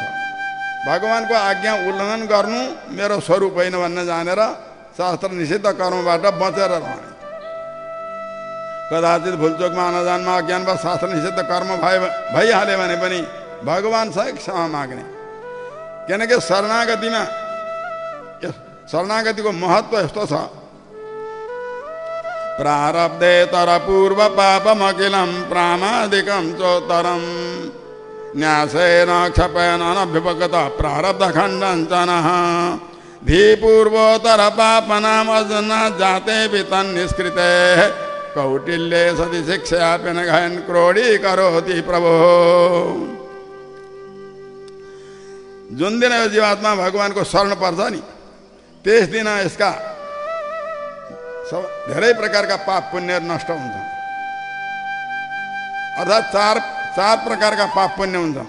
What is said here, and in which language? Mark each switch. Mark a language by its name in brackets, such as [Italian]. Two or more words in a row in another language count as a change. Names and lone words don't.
[Nepali] भगवानको आज्ञा उल्लङ्घन गर्नु मेरो स्वरूप होइन भन्ने जानेर शास्त्र निषिद्ध कर्मबाट बचेर रहने। कदाचित भुलचोकमा अनजानमा अज्ञानवश शास्त्र निषिद्ध कर्म भइहाल्यो भने पनि भगवानसँग क्षमा माग्ने, किनकि शरणागतिको महत्त्व यस्तो छ। [Sanskrit] प्रारब्धेतर पूर्व पापमखिलं प्रामादिकं चोत्तरं न्यासेन क्षपेन अनभ्युपगत प्रारब्ध खण्डञ्चनः धीपूर्वोत्तर पापनाम अजना जाते तन्निष्कृते कौटिल्ये सति शिक्षापि न घयन् क्रोडीकरोति प्रभो। [Nepali] जुन दिन यो जीवात्मा भगवानको शरण पर्छ नि, त्यस दिन यसका धेरै प्रकारका पाप पुण्यहरू नष्ट हुन्छन्। अर्थात् चार प्रकारका पाप पुण्य हुन्छन्।